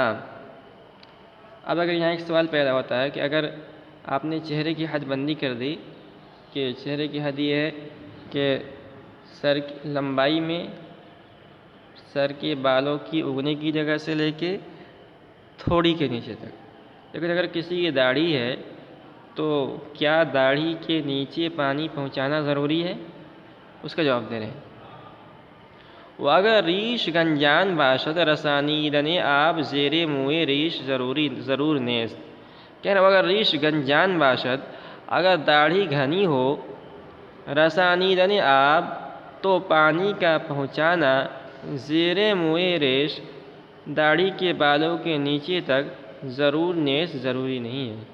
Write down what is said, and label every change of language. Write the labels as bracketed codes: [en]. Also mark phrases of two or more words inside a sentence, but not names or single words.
[ur] اب اگر یہاں ایک سوال پیدا ہوتا ہے کہ اگر آپ نے چہرے کی حد بندی کر دی کہ چہرے کی حد یہ ہے کہ سر کی لمبائی میں سر کے بالوں کی اگنے کی جگہ سے لے کے تھوڑی کے نیچے تک، لیکن اگر کسی کی داڑھی ہے تو کیا داڑھی کے نیچے پانی پہنچانا ضروری ہے؟ اس کا جواب دے رہے ہیں۔ [fa] وَأَگَرْ ریش گنجان باشد رسانیدن آب زیر موئے ریش ضرور نیست، [ur] کہہ رہے [fa] اگر ریش گنجان باشد، [ur] اگر داڑھی گھنی ہو، [fa] رسانیدن آب [ur] تو پانی کا پہنچانا، [fa] زیر موئے ریش [ur] داڑھی کے بالوں کے نیچے تک، [fa] ضرور نیست [ur] ضروری نہیں ہے۔